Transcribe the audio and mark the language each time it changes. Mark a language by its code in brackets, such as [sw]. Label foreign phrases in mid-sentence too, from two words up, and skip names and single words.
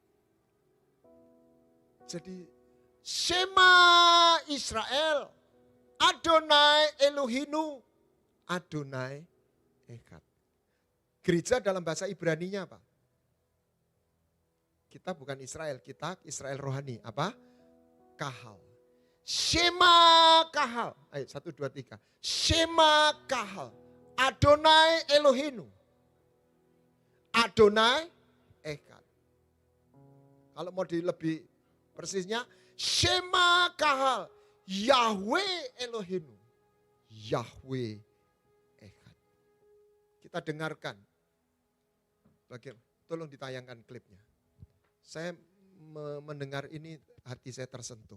[id] Jadi, [he] שמע ישראל, אדני אלהינו, אדני אחד. [id] Gereja dalam bahasa Ibraninya apa? Kita bukan Israel, kita Israel rohani. Apa? [he] קהל. שמע קהל. Ayo 1, 2, 3. שמע קהל. אדני אלהינו. אדני אחד. [id] Kalau mau lebih persisnya, [he] שמע קהל. יהוה אלהינו. יהוה אחד. [id] Kita dengarkan. Tolong ditayangkan klipnya. Saya mendengar ini hati saya tersentuh.